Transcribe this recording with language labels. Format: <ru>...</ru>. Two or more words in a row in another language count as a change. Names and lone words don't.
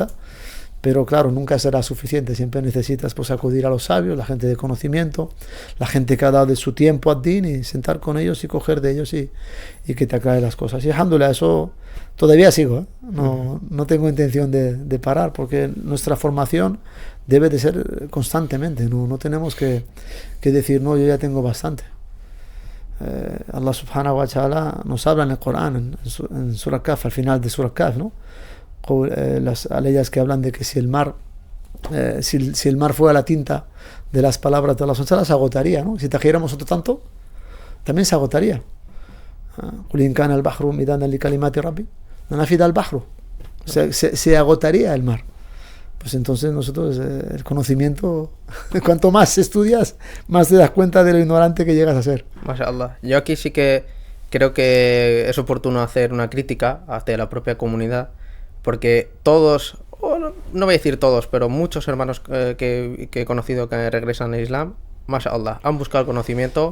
<es>Pero claro, nunca será suficiente, siempre necesitas pues acudir a los sabios, la gente de conocimiento, la gente que ha dado de su tiempo a Din, y sentar con ellos y coger de ellos y que te aclare las cosas. Y alhamdulillah, eso todavía sigo, ¿eh? No tengo intención de parar, porque nuestra formación debe de ser constantemente, no tenemos que decir, no, yo ya tengo bastante.</es> <ar>الله سبحانه وتعالى</ar> <es>nos habla en el Corán, en Surah Kahf, al final de Surah Kahf, ¿no?, las aleyas que hablan de que si el mar fuera la tinta de las palabras de</es> <ar>الله سبحانه وتعالى,</ar> <es>se agotaría, ¿no? Si trajéramos otro tanto, también se agotaría.</es> <ar>قُلْ إِنْ كَانَ الْبَحْرُ مِدَادًا لِكَلِمَاتِ رَبِّي لَنَفِدَ الْبَحْرُ.</ar> <es>Se agotaría el mar. Pues entonces nosotros, el conocimiento, cuanto más estudias, más te das cuenta de lo ignorante que llegas a ser. Mashallah. Yo aquí sí que creo que es oportuno hacer una crítica hacia la propia comunidad, porque todos, no voy a decir todos, pero muchos hermanos que he conocido que regresan al Islam, mashallah, han buscado el conocimiento.</es>